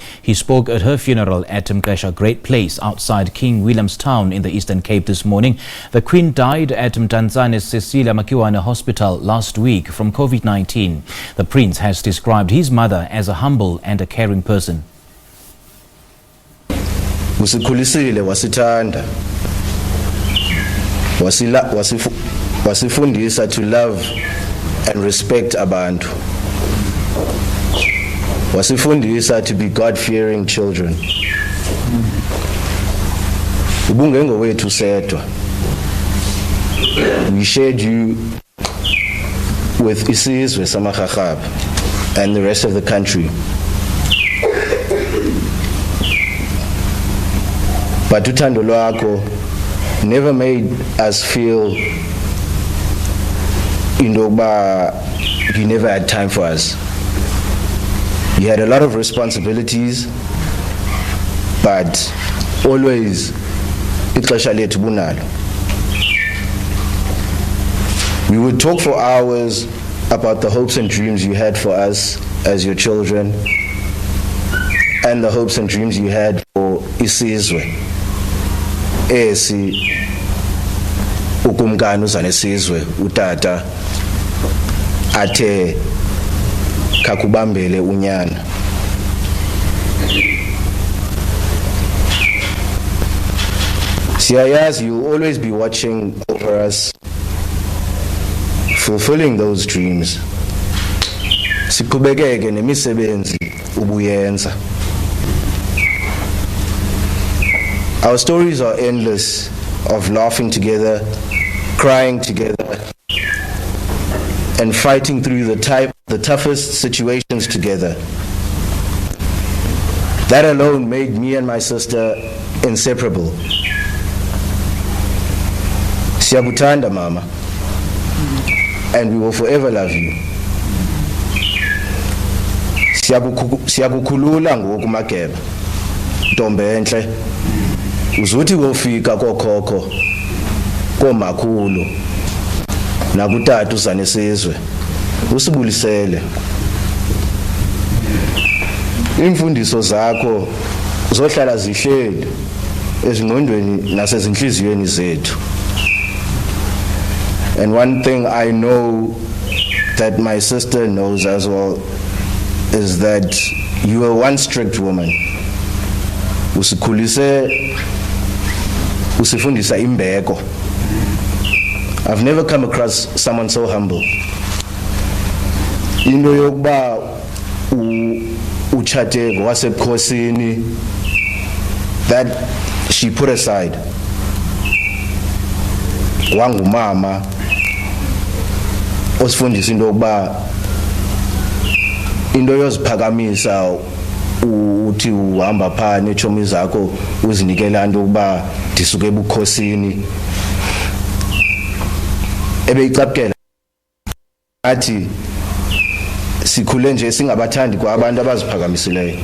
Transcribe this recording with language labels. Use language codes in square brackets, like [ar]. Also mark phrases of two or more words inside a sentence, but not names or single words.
[en] He spoke at her funeral at Mkesha Great Place outside King Williamstown in the Eastern Cape this morning. The Queen died at Mtanzane's Cecilia Makiwane Hospital last week from COVID-19. The Prince has described his mother as a humble and a caring person. [xh] usikhulisile wasithanda wasifundisa [en] to love and respect [xh] abantu wasifundisa [en] to be God-fearing children [xh] ubungengo wethu sedwa [en] we shared you with [xh] isizwe samakhahaba [en] and the rest of the country. But [xh] uthando lwakho [en] never made us feel you never had time for us. You had a lot of responsibilities, but always [xh] ixesha lethu bunalo. [en] We would talk for hours about the hopes and dreams you had for us as your children and the hopes and dreams you had for isizwe. [xh] Esi ukumkani uzanesizwe utata athe kakubambele unyana. Siyayazi, [en] you'll always be watching over us, fulfilling those dreams. [xh] Siqhubekeke nemisebenzi ubuyenza. [en] Our stories are endless, of laughing together, crying together, and fighting through the toughest situations together. That alone made me and my sister inseparable. [xh] Siyakuthanda mama, [en] and we will forever love you. [xh] Siyakukhulula ngoku Mageba, ntombi enhle. Uzuthi wofika kokhokho, komakhulu, nakutata uzanesizwe, usibulisele. Imfundiso zakho zohlala zihleli ezingqondweni nasezinhliziyweni zethu. [en] And one thing I know that my sister knows as well is that you are one strict woman. [xh] Usikhulise, usifundisa imbeko. [en] I've never come across someone so humble. [xh] Into yokuba uchate ngowasebukhosini, [en] that she put aside. [xh] Wangumama osifundisa into yokuba into yoziphakamisa uthi uhamba phana echomi zakho uzinikela into yokuba ndisuke ebukhosini ebeyicapukela athi sikhule nje singabathandi kwabantu abaziphakamisileyo.